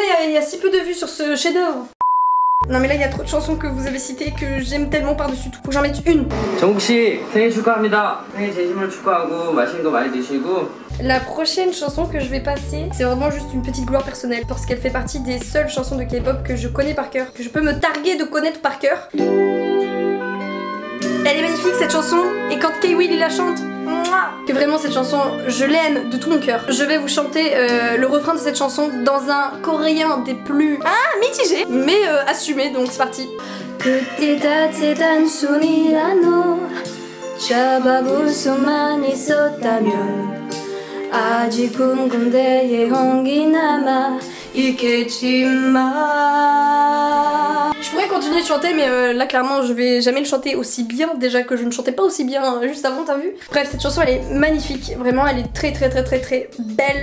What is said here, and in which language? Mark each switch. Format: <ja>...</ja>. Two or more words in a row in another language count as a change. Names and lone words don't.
<fr>il y a si peu de vues sur ce chef-d'œuvre. Non mais là il y a trop de chansons que vous avez citées que j'aime tellement par-dessus tout. Faut que j'en mette une.</fr> <ko>정국씨 생일 축하합니다. 생일 진심으로 축하하고 맛있는 거 많이 드시고.</ko> <fr>La prochaine chanson que je vais passer, c'est vraiment juste une petite gloire personnelle parce qu'elle fait partie des seules chansons de K-pop que je connais par cœur, que je peux me targuer de connaître par cœur. Elle est magnifique cette chanson et quand K-Will il la chante, que vraiment cette chanson, je l'aime de tout mon cœur. Je vais vous chanter le refrain de cette chanson dans un coréen des plus mitigés, mais assumé, donc c'est parti.</fr> <ko>그때 따뜻한 손이라도 잡아볼 수만 있었다면 아직 군군대의 홍기 남아 있겠지만.</ko> <fr>Je pourrais continuer de chanter mais là clairement je vais jamais le chanter aussi bien, déjà que je ne chantais pas aussi bien juste avant, t'as vu? Bref, cette chanson elle est magnifique, vraiment elle est très belle.</fr>